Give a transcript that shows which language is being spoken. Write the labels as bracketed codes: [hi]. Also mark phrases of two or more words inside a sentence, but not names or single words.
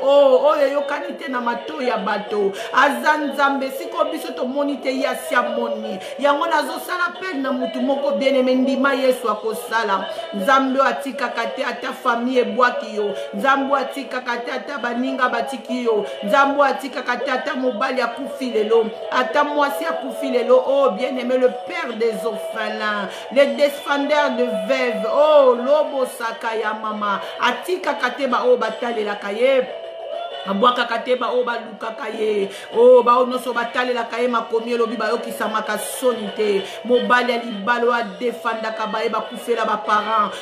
[ln] Oh, oyo eyokani te na matoi ya bato. Aza Nzambe, siko biso tomoni te, ye asi amoni. Yango nazosala pene na mutu moko, bien-aimé, ndima Yesu akosala. Nzambe oyo atikaka te ata famille ebwaki yo. Nzambe oyo atikaka te ata baninga batiki yo. Nzambe oyo atikaka te ata mobali akufi lelo, ata mwasi akufi lelo. Oh, [fr] bien-aimé, le père des orphelins, le défendeur de veuves. Oh, [ln] lobo saka ya mama, atikaka te ba oyo batalelaka ye. Abwakaka te ba oyo balukaka ye. Oh, ba oyo nyonso batalelaka ye makomi elobi bayokisamaka soni te. Mobali ya libala oyo adefandaka baye bakufela baparent.